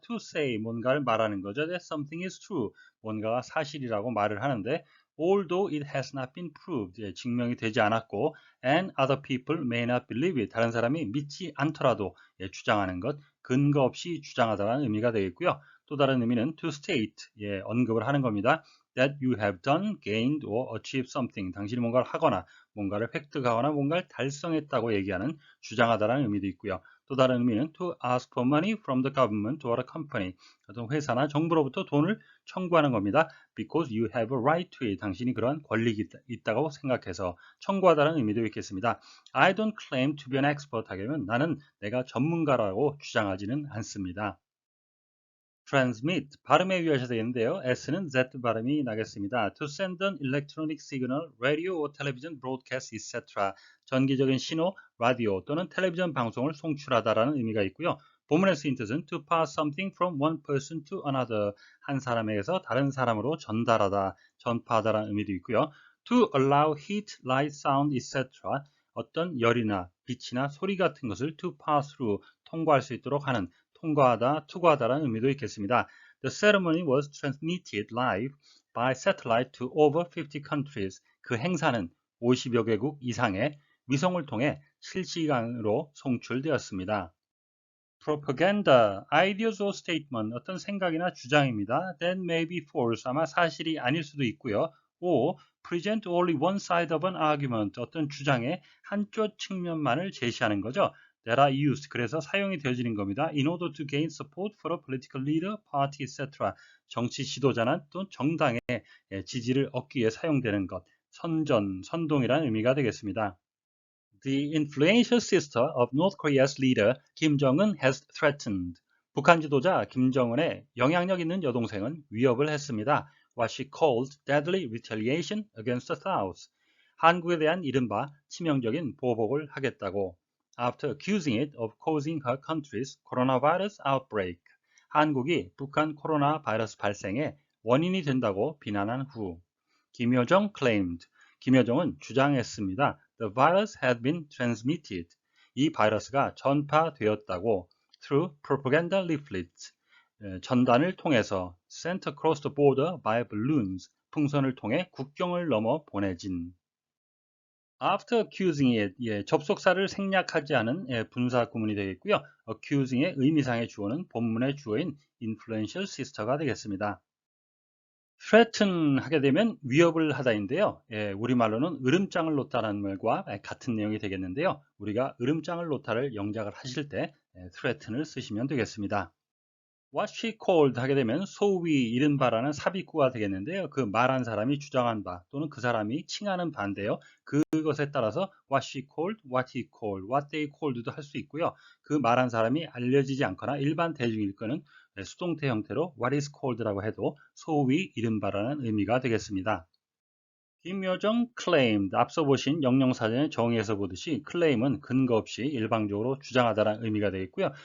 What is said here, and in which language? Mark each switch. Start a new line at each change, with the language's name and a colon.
English: to say,
Korean: 뭔가를 말하는 거죠.
English: That something is true,
Korean: 뭔가가 사실이라고 말을 하는데
English: although it has not been proved,
Korean: 증명이 되지 않았고
English: and other people may not believe it,
Korean: 다른 사람이 믿지 않더라도 주장하는 것, 근거 없이 주장하다라는 의미가 되겠고요. 또 다른 의미는
English: to state,
Korean: 언급을 하는 겁니다.
English: That you have done, gained or achieved something,
Korean: 당신이 뭔가를 하거나 뭔가를 획득하거나 뭔가를 달성했다고 얘기하는 주장하다라는 의미도 있고요. 또 다른 의미는
English: to ask for money from the government or a company.
Korean: 어떤 회사나 정부로부터 돈을 청구하는 겁니다.
English: Because you have a right to it.
Korean: 당신이 그러한 권리가 있다고 생각해서 청구하다는 의미도 있겠습니다.
English: I don't claim to be an expert
Korean: 하면 나는 내가 전문가라고 주장하지는 않습니다. transmit 발음에 유의하셔야 되는데요. S는 Z 발음이 나겠습니다.
English: To send an electronic signal, radio or television broadcast, etc.
Korean: 전기적인 신호, 라디오 또는 텔레비전 방송을 송출하다라는 의미가 있고요. 본문의 쓰인 뜻은
English: to pass something from one person to another.
Korean: 한 사람에게서 다른 사람으로 전달하다, 전파하다라는 의미도 있고요.
English: To allow heat, light, sound, etc.
Korean: 어떤 열이나 빛이나 소리 같은 것을
English: to pass through,
Korean: 통과할 수 있도록 하는 통과하다, 투과하다라는 의미도 있겠습니다.
English: The ceremony was transmitted live by satellite to over 50 countries.
Korean: 그 행사는 50여 개국 이상의 위성을 통해 실시간으로 송출되었습니다.
English: Propaganda, ideas or statement,
Korean: 어떤 생각이나 주장입니다.
English: That may be false,
Korean: 아마 사실이 아닐 수도 있고요.
English: or present only one side of an argument,
Korean: 어떤 주장의 한쪽 측면만을 제시하는 거죠.
English: that are used,
Korean: 그래서 사용이 되어지는 겁니다.
English: in order to gain support for a political leader, party, etc.
Korean: 정치 지도자나 또 정당의 지지를 얻기 위해 사용되는 것, 선동이라는 의미가 되겠습니다.
English: The influential sister of North Korea's leader, Kim Jong-un, has threatened.
Korean: 북한 지도자 김정은의 영향력 있는 여동생은 위협을 했습니다.
English: What she called deadly retaliation against the South.
Korean: 한국에 대한 이른바 치명적인 보복을 하겠다고.
English: After accusing it of causing her country's coronavirus outbreak.
Korean: 한국이 북한 코로나 바이러스 발생의 원인이 된다고 비난한 후.
English: 김여정 claimed.
Korean: 김여정은 주장했습니다.
English: The virus had been transmitted.
Korean: 이 바이러스가 전파되었다고
English: through propaganda leaflets.
Korean: 전단을 통해서
English: sent across the border by balloons.
Korean: 풍선을 통해 국경을 넘어 보내진.
English: After accusing it,
Korean: 접속사를 생략하지 않은 분사 구문이 되겠고요. accusing의 의미상의 주어는 본문의 주어인 influential sister가 되겠습니다. threaten 하게 되면 위협을 하다인데요. 우리말로는 으름장을 놓다라는 말과 같은 내용이 되겠는데요. 우리가 으름장을 놓다를 영작을 하실 때 threaten을 쓰시면 되겠습니다.
English: What she called
Korean: 하게 되면 소위 이른바라는 삽입구가 되겠는데요. 그 말한 사람이 주장한 바 또는 그 사람이 칭하는 바인데요. 그것에 따라서
English: what she called, what he called, what they called도 할 수 있고요.
Korean: 그 말한 사람이 알려지지 않거나 일반 대중일 거는 수동태 형태로
English: what is called
Korean: 라고 해도 소위 이른바라는 의미가 되겠습니다. 김여정 claimed, 앞서 보신 영영사전의 정의에서 보듯이 claim은 근거 없이 일방적으로 주장하다라는 의미가 되겠고요.